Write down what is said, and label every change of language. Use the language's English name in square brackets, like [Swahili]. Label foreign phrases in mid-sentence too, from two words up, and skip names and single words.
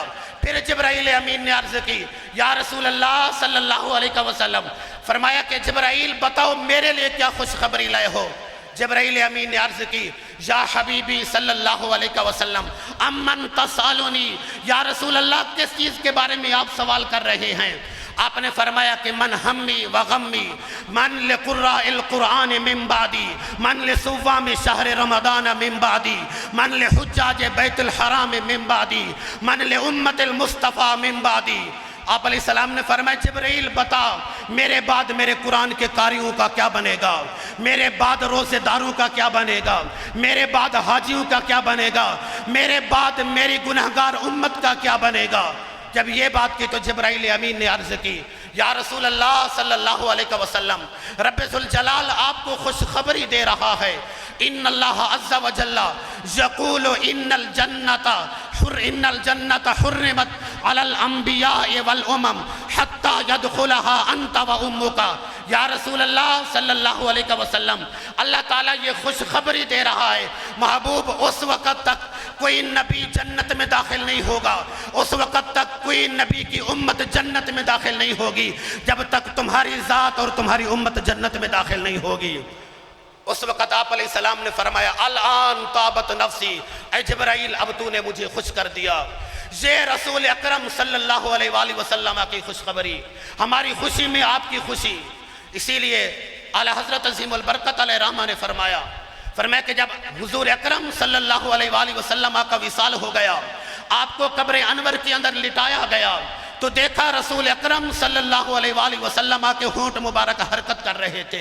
[Urdu] پھر جبرائیل امین نے عرض کی [Arabic] یا رسول اللہ صلی اللہ علیہ وسلم [Urdu] فرمایا کہ جبرائیل بتاؤ میرے لیے کیا خوشخبری لائے ہو؟ جبرائیل امین نے عرض کی [Arabic] یا حبیبی صلی اللہ علیہ وسلم امن تسالونی، یا رسول اللہ [Urdu] کس چیز کے بارے میں آپ سوال کر رہے ہیں؟ آپ نے فرمایا کہ [Arabic] من ہمی و غمی، من لقراء القرآن من بعدی، من لصوام شہر رمضان من بعدی، من لحجاج بیت الحرام من بعدی، من لامت المصطفیٰ من بعدی۔ [Urdu] آپ [Arabic] علیہ السلام [Urdu] نے فرمایا جبرائیل بتا میرے بعد میرے قرآن کے قاریوں کا کیا بنے گا، میرے بعد روزے داروں کا کیا بنے گا، میرے بعد حاجیوں کا کیا بنے گا، میرے بعد میری گنہگار امت کا کیا بنے گا۔ جب یہ بات کی تو جبرائیل امین نے عرض کی [Arabic] یا رسول اللہ صلی اللہ علیہ وسلم [Urdu] رب ذوالجلال آپ کو خوشخبری دے رہا ہے، [Arabic] ان اللہ عز و جل یقول ان الجنت حرمت علی الانبیاء والامم حتی یدخلها انت و امک۔ یا رسول اللہ صلی اللہ علیہ وسلم [Urdu] اللہ تعالیٰ یہ خوشخبری دے رہا ہے محبوب اس وقت تک کوئی نبی جنت میں داخل نہیں ہوگا، اس وقت تک کوئی نبی کی امت جنت میں داخل نہیں ہوگی جب تک تمہاری ذات اور تمہاری امت جنت میں داخل نہیں ہوگی۔ اس وقت آپ [Arabic] علیہ السلام [Urdu] نے فرمایا [Arabic] الان طابت نفسی، [Urdu] اے جبرائیل اب تو نے مجھے خوش کر دیا۔ یہ رسول اکرم [Arabic] صلی اللہ علیہ وآلہ وسلم [Urdu] کی خوشخبری، ہماری خوشی میں آپ کی خوشی۔ اسی لیے اعلیٰ حضرت عظیم البرکت [Arabic] علیہ رحمہ [Urdu] نے فرمایا کہ جب حضور اکرم [Arabic] صلی اللہ علیہ وآلہ وسلم [Urdu] کا وصال ہو گیا، آپ کو قبر انور کے اندر لٹایا گیا تو دیکھا رسول اکرم [Arabic] صلی اللہ علیہ وآلہ وسلم [Urdu] کے ہونٹ مبارک حرکت کر رہے تھے۔